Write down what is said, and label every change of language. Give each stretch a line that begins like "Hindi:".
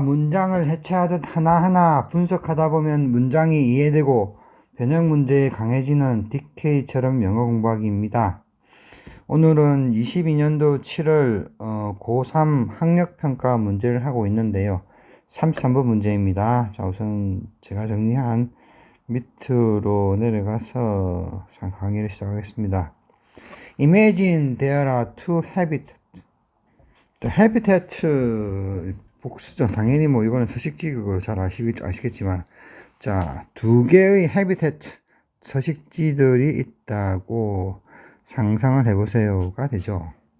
Korean: 문장을 해체하듯 하나하나 분석하다 보면 문장이 이해되고 변형 문제에 강해지는 DK처럼 영어 공부하기입니다. 오늘은 22년도 7월 고3 학력평가 문제를 하고 있는데요. 33번 문제입니다. 자, 우선 제가 정리한 밑으로 내려가서 강의를 시작하겠습니다.
English: Imagine there are two habitats.
Korean: habitat 복수죠. 당연히 뭐 이거는 서식지 그거 잘 아시겠지만, 자, 두 개의 habitat 서식지들이 있다고 상상을 해보세요가 되죠.